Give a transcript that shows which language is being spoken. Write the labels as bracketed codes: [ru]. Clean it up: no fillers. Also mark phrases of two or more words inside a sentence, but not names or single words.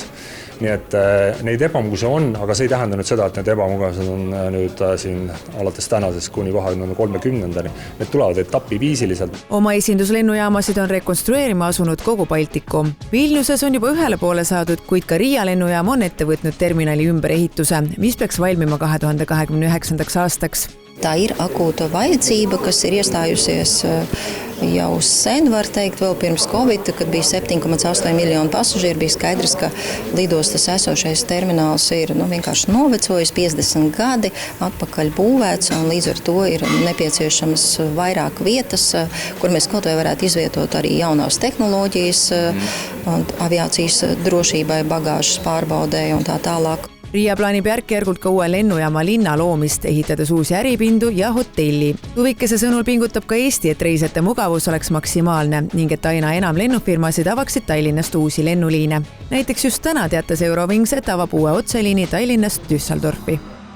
[et] Nii et neid ebamugavusi on, aga see ei tähenda nüüd seda, et need ebamugavused on nüüd siin alates tänasest kuni 2030. Need tulevad etapiviisiliselt. Oma esinduslennujaamasid on rekonstrueerima asunud kogu Baltikum. Vilniuses on juba ühele poole saadud, kuid ka Riia lennujaam on ette võtnud terminali ümberehituse, mis peaks valmima 2029. aastaks. [lv] Tā ir akūta vajadzība, kas ir iestājusies jau sen, var teikt, vēl pirms Covid, kad bija 7,8 miljonu pasažieru, bija skaidrs, ka lidostas esošais termināls ir vienkārši novecojis 50 gadi, atpakaļ būvēts, un līdz ar to ir nepieciešamas vairāk vietas, kur mēs kaut vai varētu izvietot arī jaunās tehnoloģijas, aviācijas drošībai, bagāžas pārbaudē un tā tālāk. [et] Riia plaanib järk-järgult ka uue lennujaama linna loomist, ehitades uusi äripindu ja hotelli. Tuvikese sõnul pingutab ka Eesti, et reisijate mugavus oleks maksimaalne ning et aina enam lennufirmasid avaksid Tallinnast uusi lennuliine. Näiteks just täna teatas Eurowings, et avab uue otseliini Tallinnast Düsseldorfi.